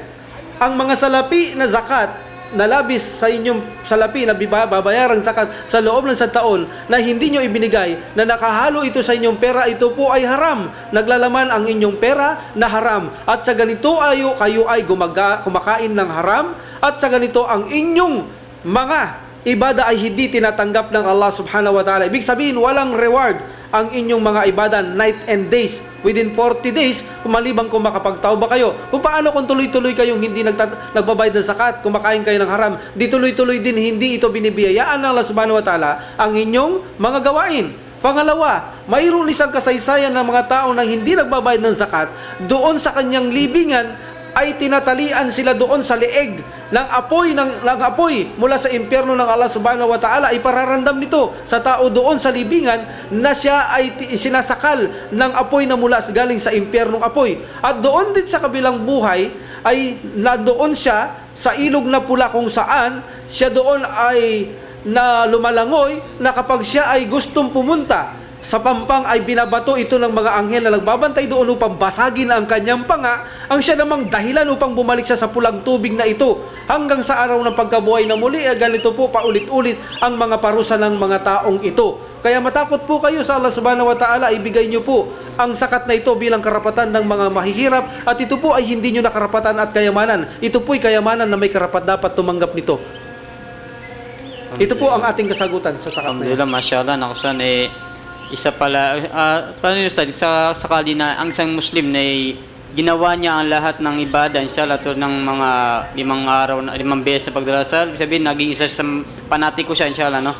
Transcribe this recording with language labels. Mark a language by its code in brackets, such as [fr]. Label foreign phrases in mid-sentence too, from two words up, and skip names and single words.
[tl] Ang mga salapi na zakat na labis sa inyong salapi na babayarang zakat sa loob ng isang taon na hindi nyo ibinigay, na nakahalo ito sa inyong pera, ito po ay haram. Naglalaman ang inyong pera na haram. At sa ganito kayo ay kumakain ng haram, at sa ganito ang inyong mga ibada ay hindi tinatanggap ng Allah [ar] سبحانه وتعالى. [tl] Ibig sabihin, walang reward ang inyong mga ibada [en] night and days. Within 40 days, [tl] kumalibang kung makapagtauba kayo. Kung paano kung tuloy-tuloy kayong hindi nagbabayad ng zakat, kumakain kayo ng haram, di tuloy-tuloy din hindi ito binibiyayaan ng Allah [ar] سبحانه وتعالى [tl] ang inyong mga gawain. Pangalawa, mayroon isang kasaysayan ng mga tao na hindi nagbabayad ng zakat, doon sa kanyang libingan ay tinatalian sila doon sa leeg ng apoy mula sa impyerno ng Allah [ar] سبحانه وتعالى. [tl] Ipararamdam nito sa tao doon sa libingan na siya ay sinasakal ng apoy na mula galing sa impyernong apoy. At doon din sa kabilang buhay ay nandoon siya sa ilog na pula kung saan siya doon ay na lumalangoy na kapag siya ay gustong pumunta sa pampang ay binabato ito ng mga anghel na nagbabantay doon upang basagin ang kanyang panga. Ang siya namang dahilan upang bumalik siya sa pulang tubig na ito hanggang sa araw ng pagkabuhay na muli. Ganito po paulit-ulit ang mga parusa ng mga taong ito. Kaya matakot po kayo sa Allah [ar] سبحانه وتعالى, [tl] ibigay nyo po ang zakat na ito bilang karapatan ng mga mahihirap, at ito po ay hindi nyo na karapatan at kayamanan. Ito po ay kayamanan na may karapat dapat tumanggap nito. Ito po ang ating kasagutan sa zakat na ito. [ar] الحمد لله، ما شاء الله. [tl] Nakusan isa pala, paano yun, sa sakali na ang isang Muslim na ginawa niya ang lahat ng ibadah, inshallah, tulad ng mga 5 beses na pagdarasal, sabihin, naging isa sa panatiko siya, inshallah, no?